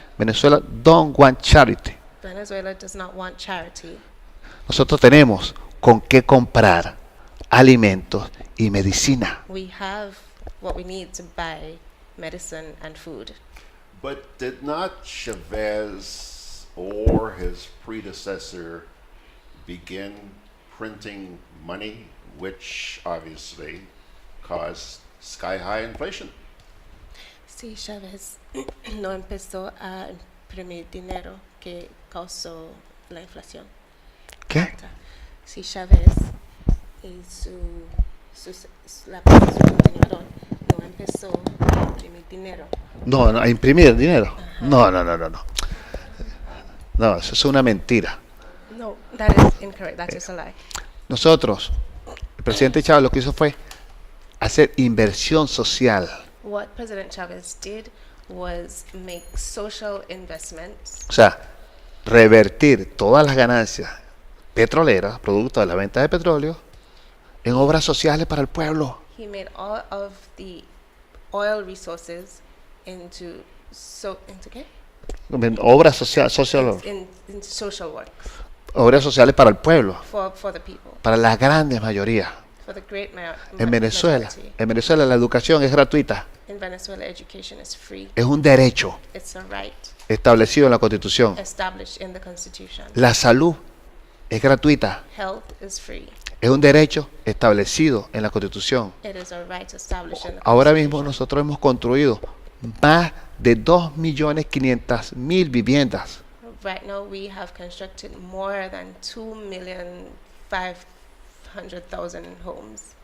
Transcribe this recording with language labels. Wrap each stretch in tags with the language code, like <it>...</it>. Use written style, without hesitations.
<en>Venezuela don't want charity. Venezuela does not want charity.</en> <es>Nosotros tenemos con qué comprar alimentos y medicina.</es> <en>We have what we need to buy medicine and food. But did not Chavez or his predecessor begin printing money, which obviously caused sky-high inflation?</en> <es>Sí, Chávez no empezó a imprimir dinero que causó la inflación. ¿Qué? Sí, Chávez y la continuador no empezó a imprimir dinero. No, a imprimir dinero. No. No, eso es una mentira.</es> <en>No, that is incorrect. That is a lie.</en> <es>Nosotros, el presidente Chávez lo que hizo fue hacer inversión social.</es> <en>What President Chavez did was make social investments.</en> <es>O sea, revertir todas las ganancias petroleras, producto de la venta de petróleo, en obras sociales para el pueblo.</es> <en>He made all of the oil resources into ¿qué?</en> <es>Obras sociales,</es> <en>Into social work.</en> <es>Obras sociales para el pueblo,</es> <en>For the people.</en> <es>para la grande mayoría.</es> <en>For the great</en> <es>En Venezuela,</es> <en>majority.</en> <es>la educación es gratuita,</es> <en>In Venezuela, education is free.</en> <es>es un derecho</es> <en>It's a right</en> <es>establecido en la Constitución.</es> <en>established in the Constitution.</en> <es>La salud es gratuita,</es> <en>Health is free.</en> <es>es un derecho establecido en la Constitución.</es> <en>It is a right established in the</en> <es>Ahora</es> <en>Constitution.</en> <es>mismo nosotros hemos construido más de 2.500.000 viviendas.</es> <en>Right now, we have constructed more than 2,500,000 homes.</en>